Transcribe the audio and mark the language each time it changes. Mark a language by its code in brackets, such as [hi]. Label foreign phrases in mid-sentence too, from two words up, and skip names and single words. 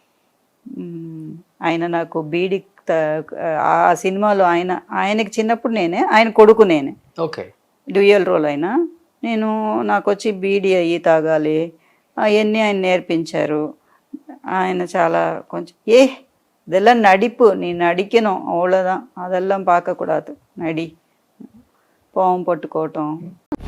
[te] ఆయన నాకు బీడి ఆ సినిమాలో ఆయనకి చిన్నప్పుడు ఆయన కొడుకు నేనే. ఓకే, డ్యూయల్ రోల్ అయినా నాకు వచ్చి బీడి అయ్యి తాగాలి అవన్నీ ఆయన నేర్పించారు. ఆయన చాలా కొంచెం [ta] இதெல்லாம் நடிப்பு, நீ நடிக்கணும் அவ்வளோதான், அதெல்லாம் பார்க்கக்கூடாது, நடி, பாவம் పట్టుకోవటం